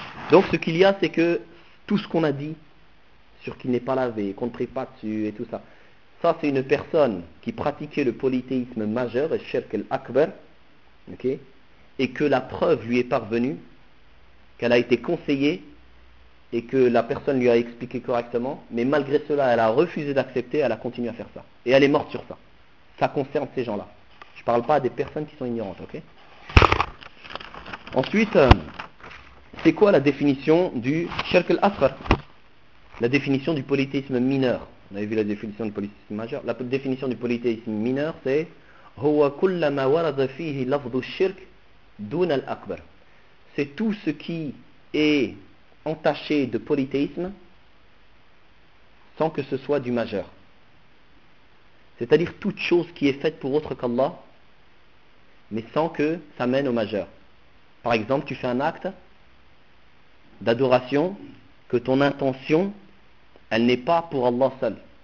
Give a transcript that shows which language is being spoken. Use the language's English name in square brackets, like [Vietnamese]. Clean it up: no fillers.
[French] Donc ce qu'il y a, c'est que tout ce qu'on a dit sur qui n'est pas lavé, qu'on ne prie pas dessus et tout ça, ça c'est une personne qui pratiquait le polythéisme majeur, et shirk al-akbar, okay, et que la preuve lui est parvenue, qu'elle a été conseillée, et que la personne lui a expliqué correctement, mais malgré cela, elle a refusé d'accepter, elle a continué à faire ça. Et elle est morte sur ça. Ça concerne ces gens-là. Je ne parle pas à des personnes qui sont ignorantes, ok? Ensuite, c'est quoi la définition du shirk al-akbar? La définition du polythéisme mineur. On avait vu la définition du polythéisme majeur. La définition du polythéisme mineur, c'est [Arabic] هو كل ما ورد فيه لفظ الشرك دون الأكبر. [French] C'est tout ce qui est entaché de polythéisme sans que ce soit du majeur. C'est-à-dire toute chose qui est faite pour autre qu'Allah, mais sans que ça mène au majeur. Par exemple, tu fais un acte d'adoration que ton intention, elle n'est pas pour Allah seul.